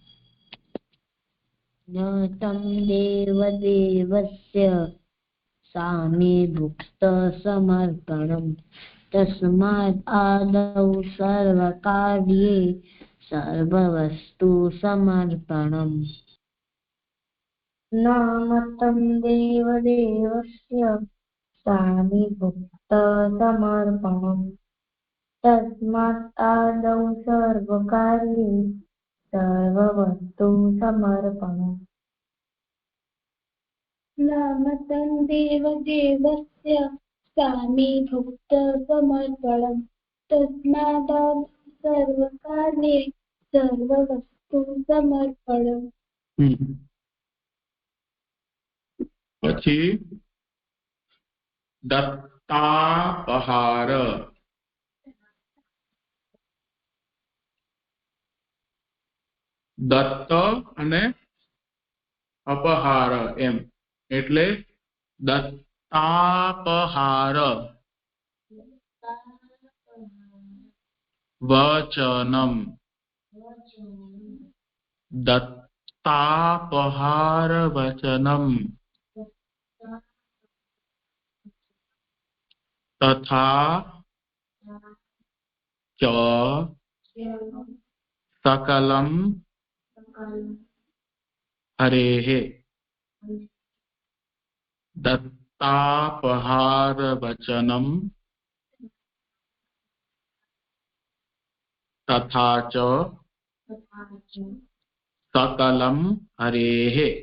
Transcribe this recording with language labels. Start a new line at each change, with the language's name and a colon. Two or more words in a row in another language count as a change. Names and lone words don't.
Sanskrit: न तम देव देवस्य सामी भुक्त समर्पणम तस्माद आदौ सर्वकार्ये सर्ववस्तु समर्पणम न मतं देवदेवस्य सामिभुक्त समर्पणम् तस्मात् आदौ सर्वकार्ये सर्ववस्तु समर्पणम् न मतं देवदेवस्य सामिभुक्त समर्पणम् तस्मादादौ सर्वकार्ये सर्ववस्तु समर्पणम्
Gujarati: પછી દત્તાપહાર દત્ત અને અપહાર એમ એટલે
Sanskrit: दत्तापहार वचनम् दत्तापहार वचनम् तथा च सकलं हरेः दत्तापहारवचनं तथा च सकलं हरेः